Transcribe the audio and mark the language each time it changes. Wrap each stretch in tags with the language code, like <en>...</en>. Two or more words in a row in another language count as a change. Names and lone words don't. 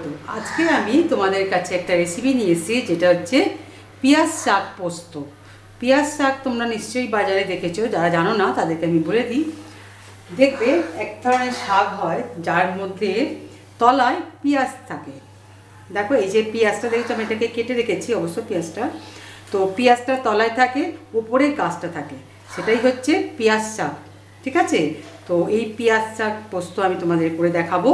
<bn>আজকে আমি তোমাদের কাছে এক রেসিপি নিয়ে এসেছি যেটা হচ্ছে পিয়াজ শাক পোস্ত। পিয়াজ শাক তোমরা নিশ্চয়ই বাজারে দেখেছো, যারা জানো না তাদেরকে আমি বলে দিই। দেখবে এক ধরনের শাক হয় যার মধ্য তলায় পিয়াজ থাকে। देखो এই যে পিয়াজটা দেখছো আমি এটাকে কেটে রেখেছি অবশ্য পিয়াজটা। তো পিয়াজটা তলায় থাকে, উপরে গাছটা থাকে, সেটাই হচ্ছে পিয়াজ শাক। ঠিক আছে, তো এই পিয়াজ শাক পোস্ত আমি তোমাদের করে দেখাবো।</bn>